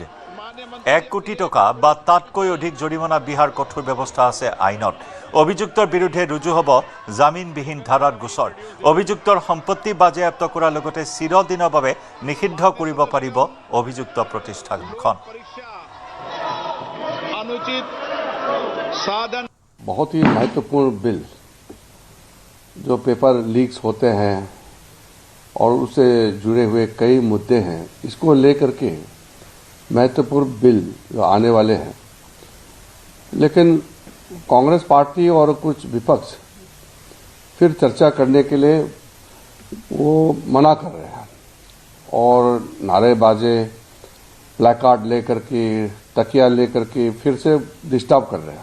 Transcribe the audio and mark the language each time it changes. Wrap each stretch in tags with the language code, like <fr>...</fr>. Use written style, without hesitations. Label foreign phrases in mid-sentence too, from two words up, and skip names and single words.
<as>1 কোটি টকা বা তাতকৈ অধিক জৰিমনা বিহাৰ কঠোৰ ব্যৱস্থা আছে আইনত। অভিযুক্তৰ বিৰুদ্ধে ৰুজু হ'ব জামিনবিহীন ধাৰাত গোচৰ। অভিযুক্তৰ সম্পত্তি বাজেয়াপ্ত কৰাৰ লগতে চিৰদিনৰ বাবে নিষিদ্ধ কৰিব পাৰিব অভিযুক্ত প্ৰতিষ্ঠানখন।</as> <hi>बहुत ही महत्वपूर्ण बिल जो पेपर लीक्स होते हैं और उससे जुड़े हुए कई मुद्दे हैं, इसको लेकर के महत्वपूर्ण बिल जो आने वाले हैं, लेकिन कांग्रेस पार्टी और कुछ विपक्ष फिर चर्चा करने के लिए वो मना कर रहे हैं और नारेबाजी, प्लेकार्ड लेकर के, तकिया लेकर के फिर से डिस्टर्ब कर रहे हैं।</hi>